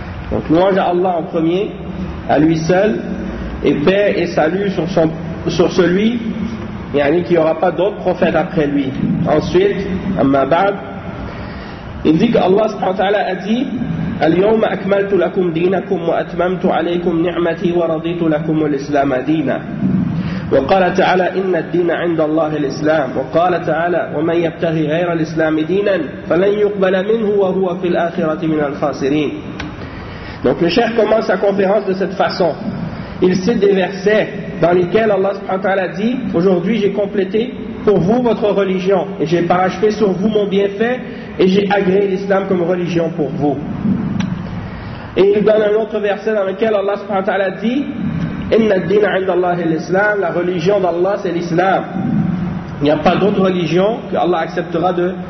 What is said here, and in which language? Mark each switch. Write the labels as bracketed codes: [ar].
[fr] Donc louange à Allah en premier, à lui seul, et paix et salut sur celui qui n'y aura pas d'autre prophète après lui. Ensuite, amma ba'd, il dit que Allah subhanahu wa ta'ala a dit [ar] اليوم أكملت لكم دينكم وأتممت عليكم نعمتي ورضيت لكم الإسلام دينا. وقال تعالى إن الدين عند الله الإسلام. وقال تعالى ومن يبتغي غير الإسلام دينا فلن يقبل منه وهو في الآخرة من الخاسرين. [fr] Donc le cheikh commence sa conférence de cette façon. Il cite des versets dans lesquels Allah subhanahu wa ta'ala dit aujourd'hui j'ai complété pour vous votre religion et j'ai parachevé sur vous mon bienfait et j'ai agréé l'islam comme religion pour vous. Et il donne un autre verset dans lequel Allah subhanahu wa ta'ala dit Inna ad-dina 'inda Allah l'islam, la religion d'Allah c'est l'islam. Il n'y a pas d'autre religion que Allah acceptera de